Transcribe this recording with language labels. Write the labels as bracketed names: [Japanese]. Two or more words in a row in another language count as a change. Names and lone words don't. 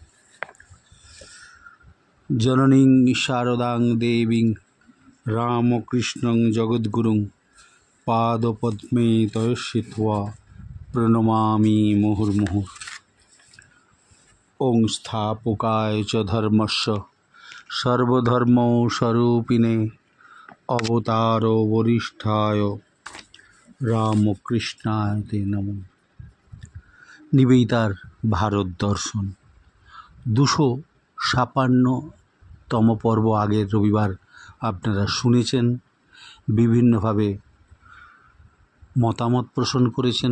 [Sanskrit] জননীং শারদাং দেবীং রামকৃষ্ণং জগদ্গুরুং পাদপদ্মে তয়স্যিত্বা প্রণমামি মুহুর্মুহুঃ। ওং স্থাপকায় চ ধর্মস্য সর্বধর্মস্বরূপিণে অবতার বরিষ্ঠায় রামকৃষ্ণায় তে নমঃ। [Bangla] নিবেদিতার ভারত দর্শন 256তম পর্ব আগের রবিবার আপনারা শুনেছেন, বিভিন্নভাবে মতামত পোষণ করেছেন।